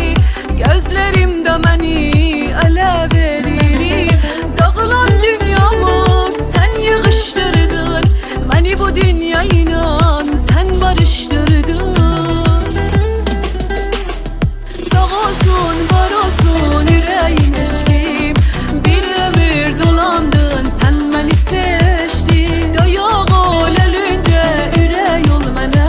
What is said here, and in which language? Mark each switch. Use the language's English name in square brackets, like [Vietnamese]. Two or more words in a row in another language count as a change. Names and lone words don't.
[Azerbaijani] Gözlərimdə məni ələ veririm. Dağılan dünyamı sən yığışdırdın. Məni bu dünya ilə barıştırdın. Sağ olsun, [Turkish] var olsun yüreğin eşkim. Bir ömür dolandın, sen beni seçtin. [Azerbaijani] Dayak ol ölünce ürək ol mənə.